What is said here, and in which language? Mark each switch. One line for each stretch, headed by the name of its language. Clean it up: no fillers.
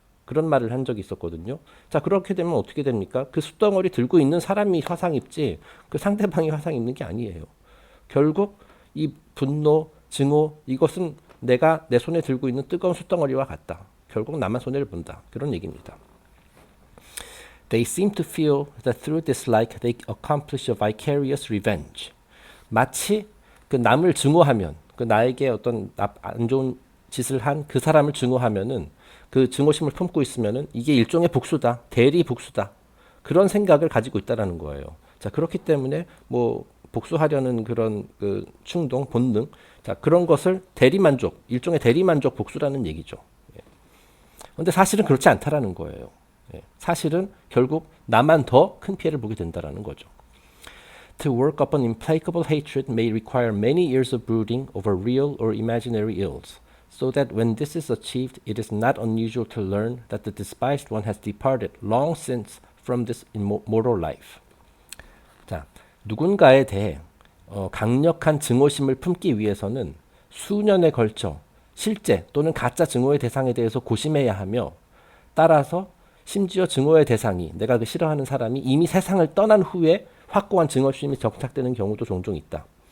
Korean: 그런 말을 한 적이 있었거든요. 자, 그렇게 되면 어떻게 됩니까? 그 숯덩어리 들고 있는 사람이 화상 입지 그 상대방이 화상 입는 게 아니에요. 결국 이 분노, 증오 이것은 내가 내 손에 들고 있는 뜨거운 숯덩어리와 같다. 결국 나만 손해를 본다. 그런 얘기입니다.
English: They seem to feel that through dislike they accomplish a vicarious revenge.
Korean: 마치 그 남을 증오하면 그 나에게 어떤 안 좋은 짓을 한 그 사람을 증오하면은 그 증오심을 품고 있으면은 이게 일종의 복수다, 대리 복수다 그런 생각을 가지고 있다라는 거예요. 자, 그렇기 때문에 뭐 복수하려는 그런 그 충동, 본능, 자 그런 것을 대리만족, 일종의 대리만족 복수라는 얘기죠. 그런데 사실은 그렇지 않다라는 거예요. 사실은 결국 나만 더 큰 피해를 보게 된다라는 거죠.
English: To work up an implacable hatred may require many years of brooding over real or imaginary ills, so that when this is achieved, it is not unusual to learn that the despised one has departed long since from this mortal life.
Korean: 자, 누군가에 대해 강력한 증오심을 품기 위해서는 수년에 걸쳐 실제 또는 가짜 증오의 대상에 대해서 고심해야 하며 따라서 심지어 증오의 대상이 내가 그 싫어하는 사람이 이미 세상을 떠난 후에 확고한 증오심이 정착되는 경우도 종종 있다.